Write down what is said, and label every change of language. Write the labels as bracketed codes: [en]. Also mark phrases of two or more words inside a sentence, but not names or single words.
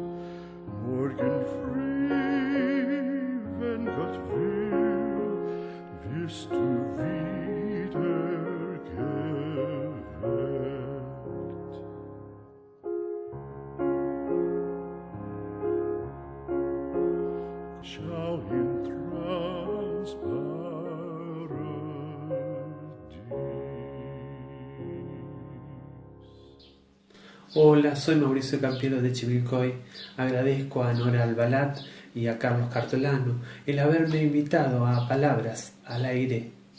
[de] Morgen früh, wenn Gott will, wirst du wieder geweckt. Schau in [es] Hola, soy Mauricio Campiero de Chivilcoy. Agradezco a Nora Albalat y a Carlos Cartolano el haberme invitado a Palabras al Aire.